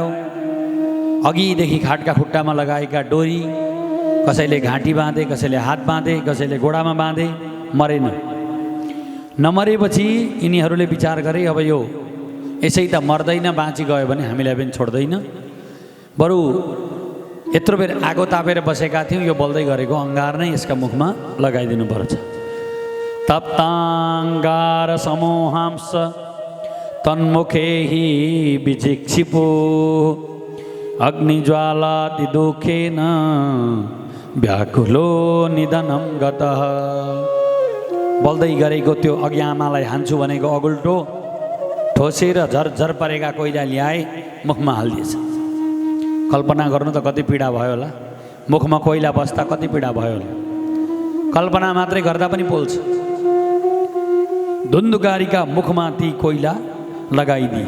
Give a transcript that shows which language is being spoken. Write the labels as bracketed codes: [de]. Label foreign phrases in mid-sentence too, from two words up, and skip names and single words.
[ne] अघिदेखि खाटका खुट्टामा लगाएका डोरी कसैले घाँटी बाँधे, कसैले हात बाँधे, कसैले गोडामा बाँधे, मरेन। नमरेपछि यिनीहरूले विचार गरे, अब यो यसै त मर्दैन, बाँची गयो भने हामीलाई पनि छोड्दैन, बरु यत्रो बेर आगो तापेर बसेका थियौँ, यो बल्दै गरेको अङ्गार नै यसका मुखमा लगाइदिनु पर्छ। [sa] तप्ताङ्गार समूहांस तन्मुखे हि विजिक्षिपो अग्निज्वालाति दुःखेन व्याकुलो निधनं गतः। [ne] बल्दै गरेको त्यो अघि आमालाई हान्छु भनेको अगुल्टो ठोसेर झरझर परेका कोइला ल्याए, मुखमा हालिदिएछ। कल्पना गर्नु त कति पीडा भयो होला। मुखमा कोइला बस्दा कति पीडा भयो होला। कल्पना मात्रै गर्दा पनि पोल्छ। धुन्धुकारीका मुखमा ती कोइला लगाइदिए।